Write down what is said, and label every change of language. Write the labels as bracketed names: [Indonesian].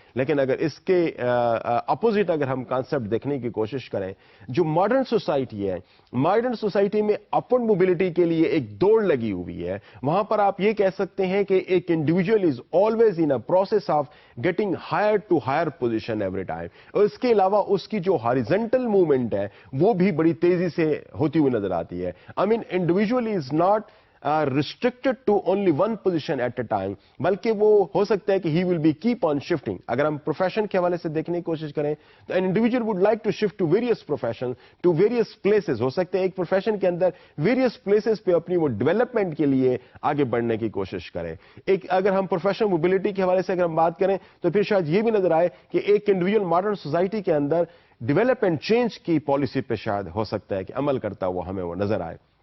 [Urdu] لیکن اگر اس کے اپوزٹ اگر ہم کانسیپٹ دیکھنے کی کوشش کریں, جو ماڈرن سوسائٹی ہے, ماڈرن سوسائٹی میں اپورڈ موبلٹی کے لیے ایک دوڑ لگی ہوئی ہے. وہاں پر آپ یہ کہہ سکتے ہیں کہ ایک [English] individual is always in a process of getting higher to higher position every time, [Urdu] اور اس کے علاوہ اس کی جو ہاریزنٹل موومنٹ ہے وہ بھی بڑی تیزی سے ہوتی ہوئی نظر آتی ہے. [English] I mean, individual is not restricted to only one position at a time, [Urdu] بلکہ وہ ہو سکتا ہے کہ [English] he will be keep on shifting. [Urdu] اگر ہم پروفیشن کے حوالے سے دیکھنے کی کوشش کریں تو [English] an individual would like to shift to various professions, to various places. [Urdu] ہو سکتا ہے ایک پروفیشن کے اندر various places پہ اپنی وہ ڈیولپمنٹ کے لیے آگے بڑھنے کی کوشش کریں. اگر ہم پروفیشنل موبلٹی کے حوالے سے اگر ہم بات کریں تو پھر شاید یہ بھی نظر آئے کہ ایک انڈیویجول ماڈرن سوسائٹی کے اندر [English] develop and change [Urdu] کی پالیسی پہ شاید ہو سکتا ہے کہ عمل کرتا ہوا ہمیں وہ نظر آئے.